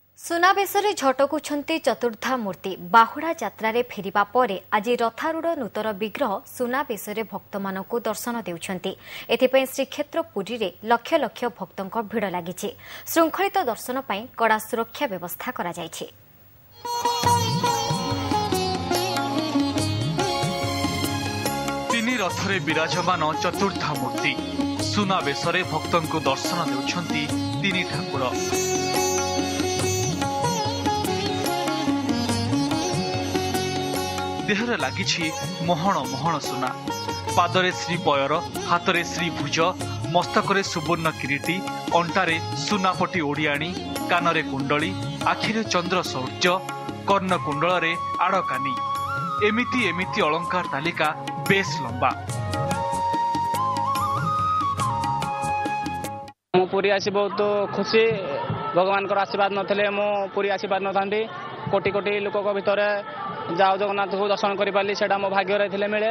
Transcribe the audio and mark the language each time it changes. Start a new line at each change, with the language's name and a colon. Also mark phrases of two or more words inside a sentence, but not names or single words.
Odia: ସୁନାବେଶରେ ଝଟକୁଛନ୍ତି ଚତୁର୍ଦ୍ଧା ମୂର୍ତ୍ତି ବାହୁଡ଼ା ଯାତ୍ରା ଫେରିବା ପରେ ଆଜି ରଥାରୂଢ଼ ନୂତନ ବିଗ୍ରହ ସୁନାବେଶରେ ଭକ୍ତମାନଙ୍କୁ ଦର୍ଶନ ଦେଉଛନ୍ତି। ଏଥିପାଇଁ ଶ୍ରୀକ୍ଷେତ୍ର ପୁରୀ ରେ ଲକ୍ଷ ଲକ୍ଷ ଭକ୍ତଙ୍କ ଭିଡ଼ ଲାଗିଛି। ଶୃଙ୍ଖଳିତ ଦର୍ଶନ ପାଇଁ କଡ଼ା ସୁରକ୍ଷା ବ୍ୟବସ୍ଥା କରା ଯାଇଛି। ତିନି ରଥରେ ବିରାଜମାନ ଚତୁର୍ଦ୍ଧା ମୂର୍ତ୍ତି ସୁନାବେଶରେ ଭକ୍ତଙ୍କୁ ଦର୍ଶନ ଦେଉଛନ୍ତି ତିନି ଠାକୁର। ଦେହରେ ଲାଗିଛି ମୋହନ ମୋହନ ସୁନା। ପାଦରେ ଶ୍ରୀ ପୟର, ହାତରେ ଶ୍ରୀ ଭୁଜ, ମସ୍ତକରେ ସୁବର୍ଣ୍ଣ କିରୀଟି, ଅଣ୍ଟାରେ ସୁନାପଟି ଓଡ଼ିଆଣୀ, କାନରେ କୁଣ୍ଡଳୀ, ଆଖିରେ ଚନ୍ଦ୍ର ସୂର୍ଯ୍ୟ, କର୍ଣ୍ଣ କୁଣ୍ଡଳରେ ଆଡ଼କାନି। ଏମିତି ଏମିତି ଅଳଙ୍କାର ତାଲିକା ବେଶ ଲମ୍ବା। ମୋ ପୁରୀ ଆସି ବହୁତ ଖୁସି। ଭଗବାନ କୋ ଆଶୀର୍ବାଦ ନଥିଲେ ମୋ ପୁରୀ ଆଶୀର୍ବାଦ ନଥାନ୍ତି। କୋଟି କୋଟି ଲୋକ ଭିତର ଯାଅ ଜଗନ୍ନାଥ କୋ ଦର୍ଶନ କର ପାଲି ସେଟା ମୋ ଭାଗ୍ୟ ରହି ମିଲେ।